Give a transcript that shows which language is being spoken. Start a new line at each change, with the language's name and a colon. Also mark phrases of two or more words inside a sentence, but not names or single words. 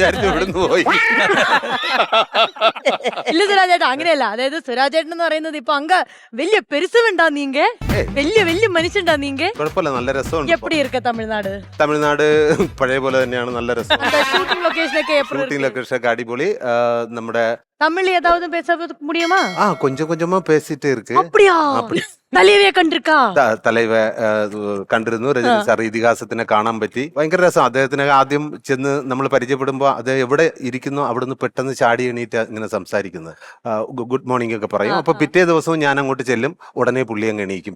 Malayalam: ഇല്ല സുരാജേട്ടാ, അങ്ങനെയല്ല. അതായത് സുരാജേട്ടൻ എന്ന് പറയുന്നത് ഇപ്പൊ അങ്ങ് വലിയ
Tamil: பெருசுண்டா நீங்க,
Malayalam: വലിയ
Tamil: மனுஷ்யண்டா நீங்க.
Malayalam: കുഴപ്പമില്ല, നല്ല രസമുണ്ട്.
Tamil: எப்படி இருக்க தமிழ்நாடு?
Malayalam: തമിഴ്നാട് പഴയ പോലെ തന്നെയാണ്, നല്ല രസം. ഷൂട്ടിംഗ് ലൊക്കേഷനൊക്കെ അടിപൊളി. നമ്മുടെ
Tamil: தமிழ் ஏதாவது பேச முடியுமா? கொஞ்சம் கொஞ்சமா பேசிட்டே இருக்கு. அப்படியா? தலைவயெ கண்டிருக்கா?
Malayalam: തലൈവ കണ്ടിരുന്നു. രജനി സാർ ഇതിഹാസത്തിനെ കാണാൻ പറ്റി. ഭയങ്കര രസം. അദ്ദേഹത്തിനെ ആദ്യം ചെന്ന് നമ്മൾ പരിചയപ്പെടുമ്പോൾ അത് എവിടെ ഇരിക്കുന്നു അവിടുന്ന് പെട്ടെന്ന് ചാടി എണീറ്റ് ഇങ്ങനെ സംസാരിക്കുന്നത്,
English: good morning
Malayalam: ഒക്കെ പറയും. അപ്പൊ പിറ്റേ ദിവസവും ഞാൻ അങ്ങോട്ട് ചെല്ലും, ഉടനെ പുള്ളി അങ്ങ് എണീക്കും.